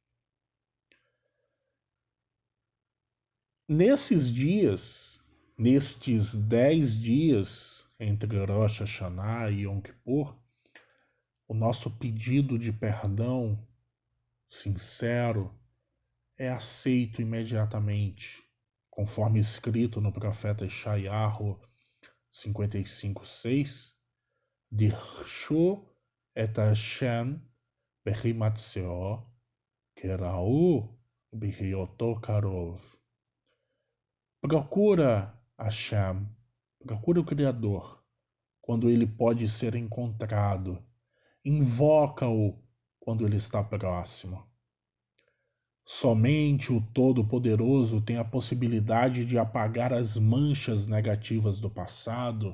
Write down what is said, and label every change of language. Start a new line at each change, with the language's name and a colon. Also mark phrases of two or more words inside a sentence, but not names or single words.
Portuguese: Nesses dias, nestes 10 dias entre Rosh Hashanah e Yom Kippur, o nosso pedido de perdão sincero é aceito imediatamente, conforme escrito no profeta Yeshayahu 55:6,
Hebrew: דרשו את השם בהמצאו קראוהו בהיותו קרוב.
Portuguese: Procura Hashem, procura o Criador, quando ele pode ser encontrado. Invoca-o quando ele está próximo. Somente o Todo-Poderoso tem a possibilidade de apagar as manchas negativas do passado,